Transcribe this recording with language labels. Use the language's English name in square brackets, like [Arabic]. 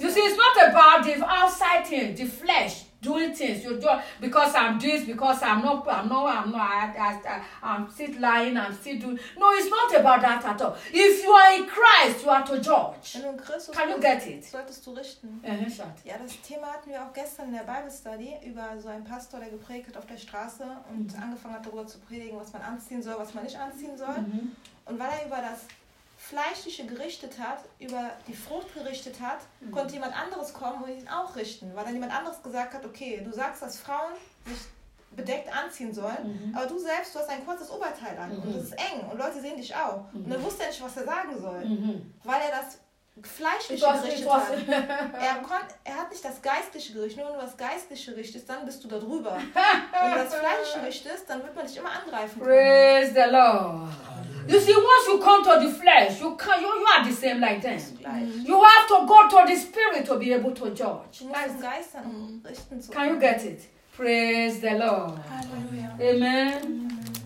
[English] You see, it's not about the outside thing, the flesh doing things. You do because I'm this, because I'm still lying, I'm still doing. No, it's not about that at all. If you are in Christ, you are to judge. [German] Wenn du in Christus [English] can you get it? [German] Solltest du richten. Mm-hmm. Ja, das Thema hatten wir auch gestern in der Bible Study über so einen Pastor, der geprägt hat auf der Straße und mm-hmm. angefangen hat darüber zu predigen, was man anziehen soll, was man nicht anziehen soll. Mm-hmm. Und weil er über das Fleischliche gerichtet hat, über die Frucht gerichtet hat, mhm. konnte jemand anderes kommen und ihn auch richten. Weil dann jemand anderes gesagt hat, okay, du sagst, dass Frauen sich bedeckt anziehen sollen, mhm. aber du selbst, du hast ein kurzes Oberteil an mhm. und es ist eng und Leute sehen dich auch. Mhm. Und er wusste nicht, was er sagen soll, mhm. weil er das Fleischliche gerichtet hat. Er hat nicht das Geistliche gerichtet, nur wenn du das Geistliche richtest, dann bist du da drüber. Und wenn du das Fleischliche richtest, dann wird man dich immer angreifen können. [English] Praise the Lord! You see, once you come to the flesh, you are the same like them. Mm-hmm. You have to go to the spirit to be able to judge. Mm-hmm. Can you get it? Praise the Lord. Hallelujah. Amen. Amen.